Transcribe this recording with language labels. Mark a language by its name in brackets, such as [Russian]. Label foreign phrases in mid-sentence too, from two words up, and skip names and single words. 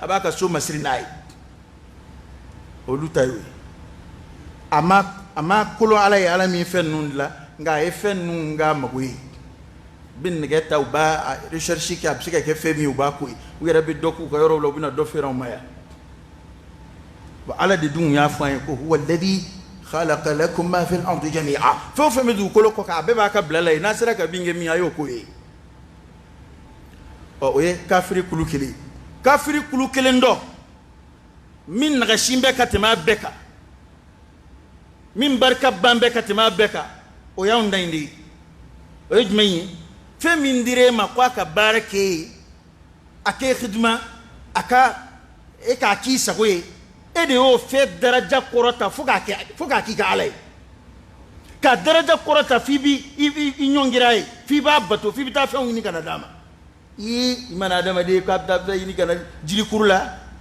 [Bambara] b'a ka so masiri n'a ye olu ta y'o ye a ma kolon ala ye ala min fɛn ninnu dilan nka a ye fɛn ninnu k'a mago ye u bɛ nɛgɛ ta u b'a recherche kɛ a bɛ se ka kɛ fɛn min ye u b'a ko ye u yɛrɛ bɛ dɔ k'u ka yɔrɔw la u bɛ na dɔ feere anw ma yan wa ala de dun y'a fɔ an ye ko [Arabic] هو الذي خلق لكم ما في الأرض جميعا [Bambara] fɛn o fɛn bɛ dugukolo kɔ kan a bɛɛ b'a ka bila la ye n'a sera ka bin kɛ min a y'o ko ye o ye kafiri kulu kelen kafiri kulu kelen dɔ min nagasin bɛ ka tɛmɛ a bɛɛ kan min barika ban bɛ ka tɛmɛ a bɛɛ kan o y'anw da in de ye o ye jumɛn ye fɛn min dir'e ma ko a ka baara k'e ye a k'e xidima a ka e k'a k'i sago ye e de y'o fɛn daraja kɔrɔta fo k'a k'i ka ala ye ka daraja kɔrɔta f'i b'i ɲɔngir'a ye f'i b'a bato f'i bɛ taa fɛnw ɲini ka na d'a ma i mana adamaden k'a bɛ taa fɛn ɲini ka na jirikuru la